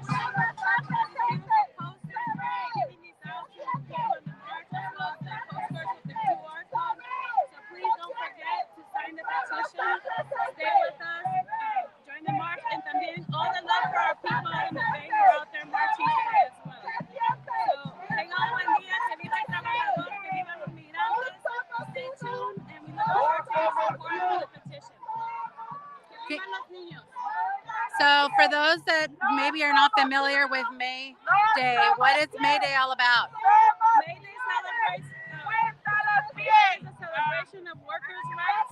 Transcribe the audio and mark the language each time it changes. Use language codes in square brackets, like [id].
[en] These beautiful posters, we're giving these out to people in the march as well as the postcards with the QR code. So please don't forget to sign the petition. Stay with us. Join the march, and también all the love for our people in the Bay who are out there marching today as well. [es] So tengan un buen día, que viva el trabajador, que vivan los migrantes. [en] Stay tuned, and we look forward to your support for the petition. [es] Que vivan los niños. [en] So for those that maybe are not familiar with May Day, what is May Day all about? May Day celebrates is a celebration of workers' rights.